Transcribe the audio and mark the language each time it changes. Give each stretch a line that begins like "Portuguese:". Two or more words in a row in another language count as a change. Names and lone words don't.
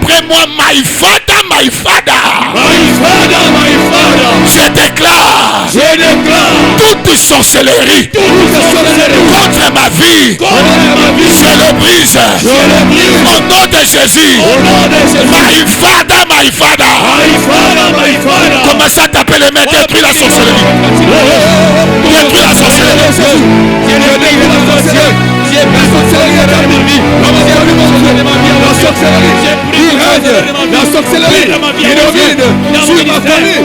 French: moi,
English: my father, my father. My Father, my Father.
French: Je déclare Je déclare toute sorcellerie toute sorcellerie contre ma vie. contre ma vie. Je le brise. Je le brise. Au nom de Jésus. Au nom de Jésus.
English: My father, my father. My Father, my Father.
French: Commence à taper les mains, détruis la sorcellerie. Détruis la sorcellerie. J'ai pris la sorcellerie dans ma vie. La sorcellerie qui domine sur ma famille.